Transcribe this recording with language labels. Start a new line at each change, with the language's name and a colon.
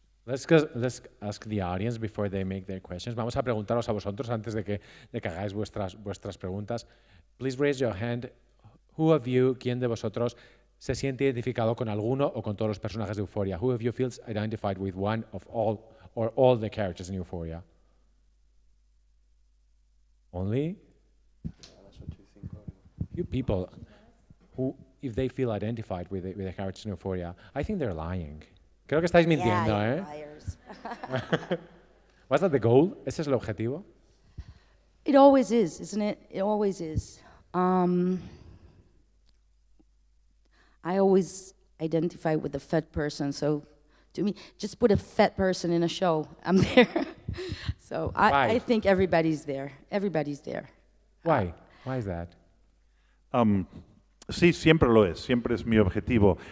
English: Let's ask the audience before they make their questions.
Spanish: Vamos a preguntaros a vosotros antes de que hagáis vuestras preguntas.
English: Please raise your hand. Who of you,
Spanish: quién de vosotros se siente identificado con alguno o con todos los personajes de Euphoria?
English: Who of you feels identified with one of all or all the characters in Euphoria? Only? You people who, if they feel identified with the characters in Euphoria, I think they're lying.
Spanish: Creo que estáis mintiendo,
English: Yeah,
Spanish: ¿eh?
English: you're liars. Was that the goal?
Spanish: ¿Ese es el objetivo?
English: It always is, isn't it? It always is. I always identify with the fat person, so to me, just put a fat person in a show, I'm there. So Why? I think everybody's there. Everybody's there. Why? Why is that?
Spanish: Sí, siempre lo es, siempre es mi objetivo.